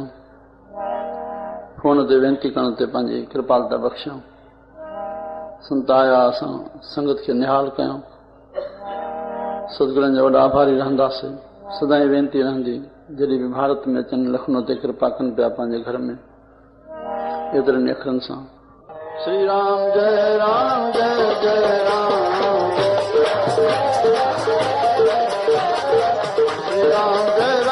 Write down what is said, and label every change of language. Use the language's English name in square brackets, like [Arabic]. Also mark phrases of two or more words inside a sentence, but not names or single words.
[Sindhi] फोन ते वेनती करण ते पंहिंजी कृपालता बख़्शियूं। संत आया, असां संगत खे निहाल कयूं। सतगुरुनि जा वॾा आभारी रहंदासीं। सदाई वेनती रहंदी, जॾहिं बि भारत में अचनि, लखनऊ ते कृपा कनि पिया पंहिंजे घर में एतिरनि अखरनि सां। श्री राम जय राम जय जय राम, श्री राम जय